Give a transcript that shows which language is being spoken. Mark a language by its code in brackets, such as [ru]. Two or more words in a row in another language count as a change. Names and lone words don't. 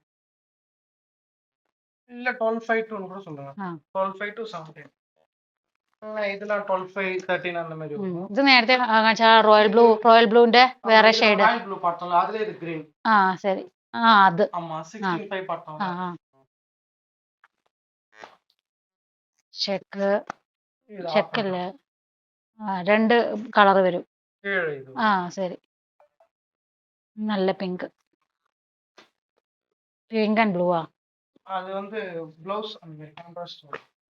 [ta] இல்ல 12, 5 கூட சொல்லுங்க. 12, 5 to 17. இதெல்லாம் 12, 5, 13 அந்த மாதிரி வரும். [ml] ഇത് നേരത്തെ കാണിച്ച റോയൽ ബ്ലൂന്റെ വേറെ ഷെയ്ഡ്. [en] royal blue [ta] பார்த்தோம்ல அதுல இது கிரீன். [ml] ശരി. അത് [ta] ஆமா 16, 5 பார்த்தோம். [ml] ചെക്കല്ലേ? 2 കളർ വരും. ശരി. നല്ല [en] pink and blue. [ta] அது வந்து ப்ளவுஸ் அந்த மாதிரி கான்ட்ராஸ்ட் வரும்.